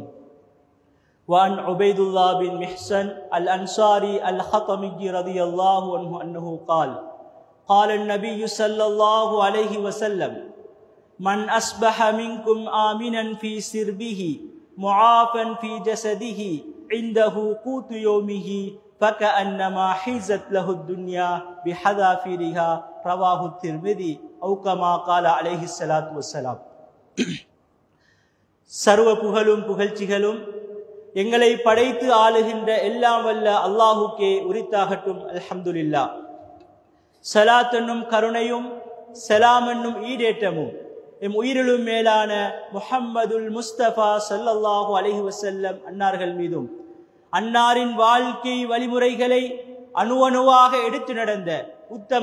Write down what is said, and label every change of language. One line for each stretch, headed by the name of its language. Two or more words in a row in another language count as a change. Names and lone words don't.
Arabic: وعن عبيد الله بن محسن الأنصاري الخطمي رضي الله عنه أنه قال النبي صلى الله عليه وسلم من أصبح منكم آمنا في سربه معافا في جسده عنده قوت يومه فكأنما حيزت له الدنيا بحذافيرها رواه الترمذي أو كما قال عليه الصلاة والسلام.
Tamil: சர்வ புகழும் புகழ்ச்சிகளும் எங்களை படைத்து ஆளுகின்ற எல்லாம் வல்ல அல்லாஹுக்கே உரித்தாகட்டும். அல்ஹம்துலில்லாஹ். ஸலாத் என்னும் கருணையும் ஸலாம் என்னும் ஈடேற்றமும் எம் உயிரிலும் மேலான முஹம்மதுல் முஸ்தபா
Arabic: صلى الله عليه وسلم
Tamil: அன்னார்கள் மீதும் அன்னாரின் வாழ்க்கை வழிமுறைகளை அணுவணுவாக எடுத்து நடந்த உத்தம